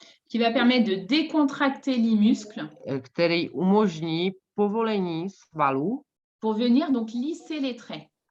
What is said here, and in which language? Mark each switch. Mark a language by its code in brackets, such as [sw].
[fr] qui va permettre de décontracter les muscles, [cs] který umožní povolení svalů, [fr] pour venir donc lisser les traits.